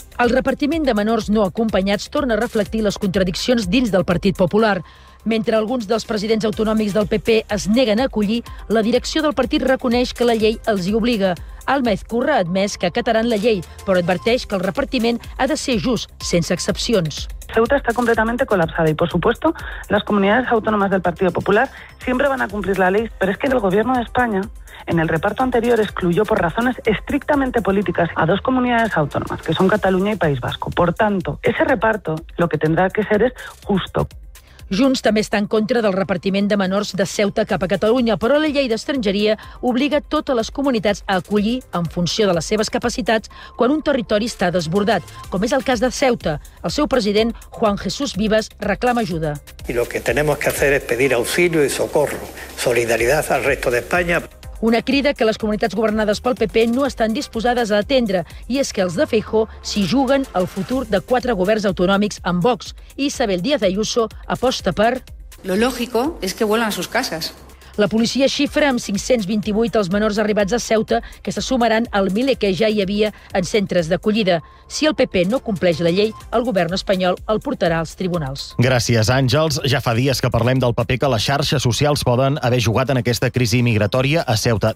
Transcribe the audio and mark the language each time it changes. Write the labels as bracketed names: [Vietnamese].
[Catalan] El repartiment de menors no acompanyats torna a reflectir les contradiccions dins del Partit Popular. Mentre alguns dels presidents autonòmics del PP es neguen a acollir, la direcció del partit reconeix que la llei els hi obliga. Alma Ezcurra ha admès que acataran la llei, però adverteix que el repartiment ha de ser just, sense excepcions. [Spanish] Ceuta está completamente colapsada y, por supuesto, las comunidades autónomas del Partido Popular siempre van a cumplir la ley, pero es que el gobierno de España, en el reparto anterior, excluyó por razones estrictamente políticas a dos comunidades autónomas, que son Cataluña y País Vasco. Por tanto, ese reparto lo que tendrá que ser es justo. [Catalan] Junts també està en contra del repartiment de menors de Ceuta cap a Catalunya, però la llei d'estrangeria obliga totes les comunitats a acollir, en funció de les seves capacitats, quan un territori està desbordat, com és el cas de Ceuta. El seu president, Juan Jesús Vives, reclama ajuda. [Spanish] Y lo que tenemos que hacer es pedir auxilio y socorro, solidaridad al resto de España. [Catalan] Una crida que les comunitats governades pel PP no estan disposades a atendre, i és que els de Feijó s'hi juguen al futur de quatre governs autonòmics amb Vox. Isabel Díaz Ayuso aposta per... [Spanish] Lo lógico es que vuelan a sus casas. [Catalan] La policia xifra amb 528 els menors arribats a Ceuta, que se sumaran al miler que ja hi havia en centres d'acollida. Si el PP no compleix la llei, el govern espanyol el portarà als tribunals. Gràcies, Àngels. Ja fa dies que parlem del paper que les xarxes socials poden haver jugat en aquesta crisi migratòria a Ceuta.